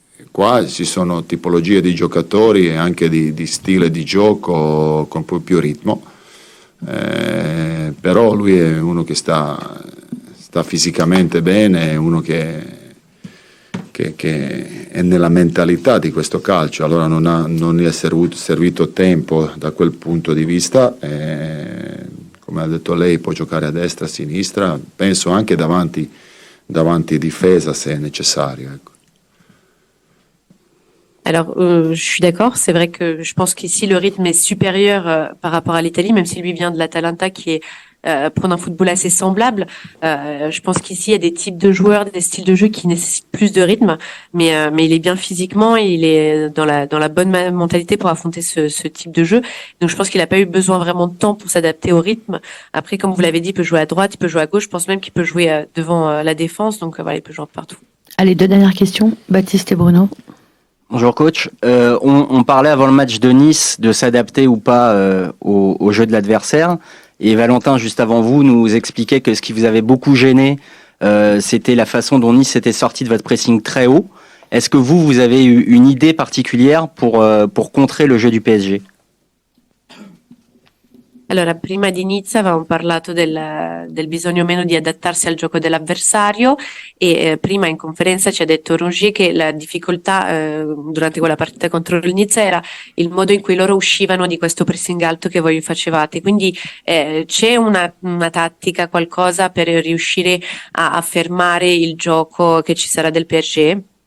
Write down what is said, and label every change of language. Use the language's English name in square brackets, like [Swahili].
[Italian] qua ci sono tipologie di giocatori e anche di stile di gioco con più ritmo, però lui è uno che sta fisicamente bene, è uno che è nella mentalità di questo calcio, allora non gli è servito tempo da quel punto di vista, come ha detto lei può giocare a destra, a sinistra, penso anche davanti difesa se è necessario. Ecco. [French] Alors, je suis d'accord, c'est vrai que je pense qu'ici le rythme est supérieur par rapport à l'Italie, même si lui vient de l'Atalanta qui est prône un football assez semblable. Je pense qu'ici il y a des types de joueurs, des styles de jeu qui nécessitent plus de rythme, mais il est bien physiquement et il est dans la bonne mentalité pour affronter ce type de jeu. Donc je pense qu'il n'a pas eu besoin vraiment de temps pour s'adapter au rythme. Après, comme vous l'avez dit, il peut jouer à droite, il peut jouer à gauche. Je pense même qu'il peut jouer devant la défense. Donc voilà, il peut jouer partout. Allez, 2 dernières questions. Baptiste et Bruno. Bonjour coach. On parlait avant le match de Nice de s'adapter ou pas au jeu de l'adversaire. Et Valentin, juste avant vous, nous expliquait que ce qui vous avait beaucoup gêné, c'était la façon dont Nice était sorti de votre pressing très haut. Est-ce que vous avez eu une idée particulière pour contrer le jeu du PSG? [Italian] Allora, prima di Nizza avevamo parlato del bisogno meno di adattarsi al gioco dell'avversario e prima in conferenza ci ha detto Rongier che la difficoltà durante quella partita contro il Nizza era il modo in cui loro uscivano di questo pressing alto che voi facevate, quindi c'è una tattica, qualcosa per riuscire a fermare il gioco che ci sarà del PSG?